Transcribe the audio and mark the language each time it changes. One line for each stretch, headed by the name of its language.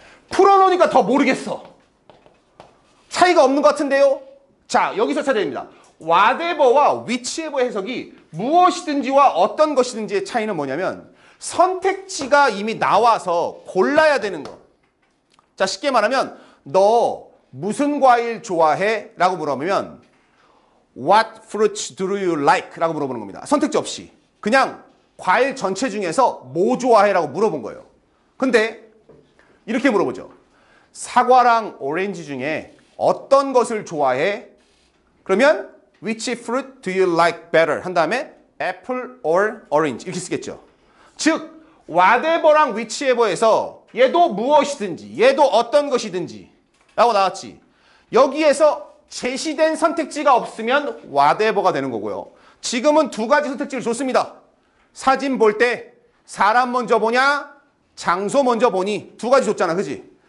Korean: 풀어놓으니까 더 모르겠어. 차이가 없는 것 같은데요. 자, 여기서 찾아야 됩니다. whatever와 whichever 해석이 무엇이든지와 어떤 것이든지의 차이는 뭐냐면 선택지가 이미 나와서 골라야 되는 거. 자, 쉽게 말하면 너 무슨 과일 좋아해? 라고 물어보면
English: What fruits do you like?
Korean: 라고 물어보는 겁니다. 선택지 없이. 그냥 과일 전체 중에서 뭐 좋아해? 라고 물어본 거예요. 근데 이렇게 물어보죠. 사과랑 오렌지 중에 어떤 것을 좋아해? 그러면
English: Which fruit do you like better?
Korean: 한 다음에
English: apple or orange
Korean: 이렇게 쓰겠죠. 즉 whatever랑 whichever에서 얘도 무엇이든지 얘도 어떤 것이든지 라고 나왔지. 여기에서 제시된 선택지가 없으면 whatever가 되는 거고요. 지금은 두 가지 선택지를 줬습니다. 사진 볼 때 사람 먼저 보냐 장소 먼저 보니 두 가지 줬잖아. 그지?